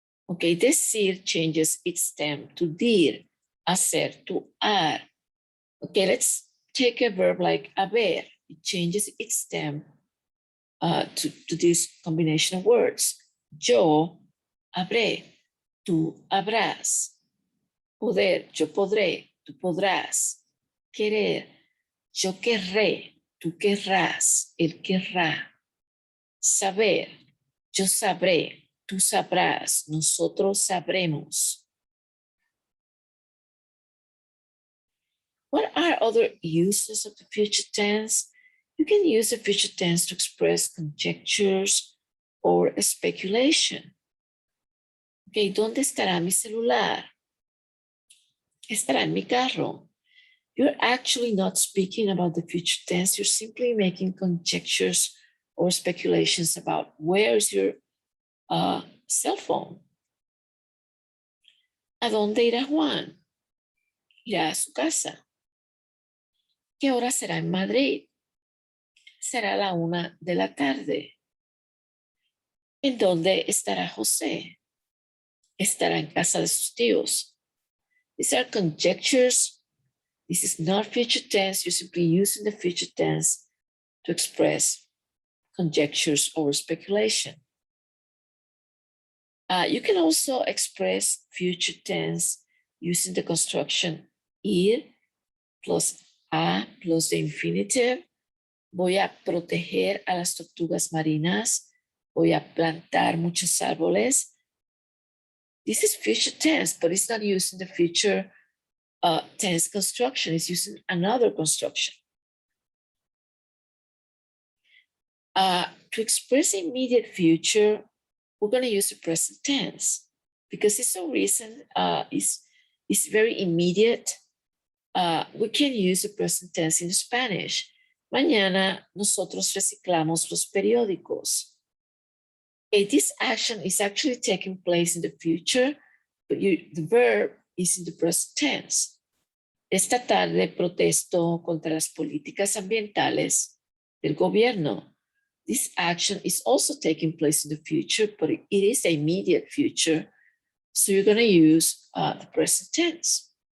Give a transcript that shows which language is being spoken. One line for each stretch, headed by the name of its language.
English: Okay, decir changes its stem to dir, hacer to ar. Okay, let's take a verb like haber. It changes its stem to this combination of words.
Spanish: Yo habré, tú habrás. Poder, yo podré, tú podrás. Querer, yo querré, tú querrás, él querrá. Saber, yo sabré, tú sabrás, nosotros sabremos.
English: What are other uses of the future tense? You can use the future tense to express conjectures or speculation.
Spanish: Okay, ¿dónde estará mi celular? Estará en mi carro.
English: You're actually not speaking about the future tense. You're simply making conjectures or speculations about where is your cell phone.
Spanish: ¿A dónde irá Juan? Irá a su casa. ¿Qué hora será en Madrid? Será la 1 de la tarde. ¿En dónde estará José? Estará en casa de sus tíos.
English: These are conjectures. This is not future tense. You're simply using the future tense to express conjectures or speculation. You can also express future tense using the construction ir plus a plus the infinitive.
Spanish: Voy a proteger a las tortugas marinas. Voy a plantar muchos árboles.
English: This is future tense, but it's not using the future tense construction. It's using another construction. To express immediate future, we're going to use the present tense because it's so recent. It's very immediate. We can use the present tense in Spanish.
Spanish: Mañana nosotros reciclamos los periódicos.
English: Okay, this action is actually taking place in the future, but the verb is in the present tense.
Spanish: Esta tarde protesto contra las políticas ambientales del gobierno.
English: This action is also taking place in the future, but it is the immediate future. So you're going to use the present tense.